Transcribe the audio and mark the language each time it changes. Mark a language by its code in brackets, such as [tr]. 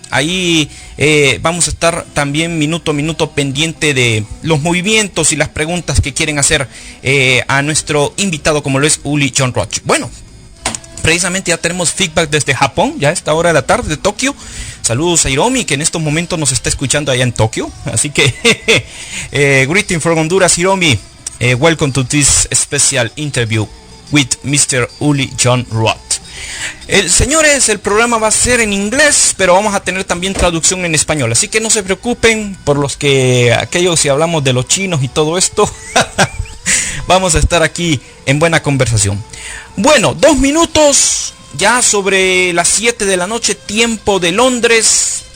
[es] Ahí vamos a estar también minuto a minuto pendiente de los movimientos y las preguntas que quieren hacer a nuestro invitado, como lo es Uli Jon Roth. Bueno, precisamente ya tenemos feedback desde Japón, ya a esta hora de la tarde de Tokio. Saludos a Hiromi, que en estos momentos nos está escuchando allá en Tokio. Así que, [en] greeting from Honduras, Hiromi. Welcome to this special interview with Mr. Uli Jon Roth. [es] Señores, el programa va a ser en inglés, pero vamos a tener también traducción en español, así que no se preocupen por aquellos si hablamos de los chinos y todo esto. Vamos a estar aquí en buena conversación. Bueno, 2 minutos ya sobre las 7 de la noche, tiempo de Londres.